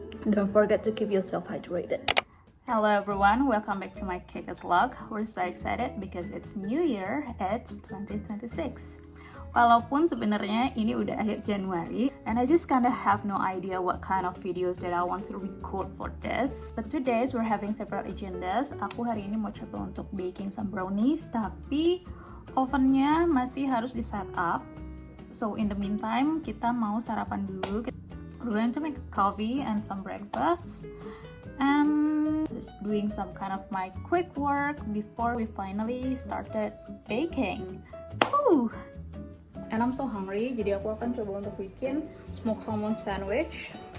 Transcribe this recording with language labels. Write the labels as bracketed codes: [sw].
[en] Don't forget to keep yourself hydrated. Hello everyone, welcome back to my Kekas vlog. We're so excited because it's New Year, it's 2026. [id] Walaupun sebenarnya ini udah akhir Januari, [en] and I just kinda have no idea what kind of videos that I want to record for this. But today we're having several agendas. [id] Aku hari ini mau coba untuk [en] baking some brownies, [id] tapi ovennya masih harus di set up. [en] So in the meantime, [id] kita mau sarapan dulu. [en] We're going to make a coffee and some breakfast, and just doing some kind of my quick work before we finally started baking. Woo! And I'm so hungry, [id] jadi aku akan coba untuk bikin [en] smoked salmon sandwich.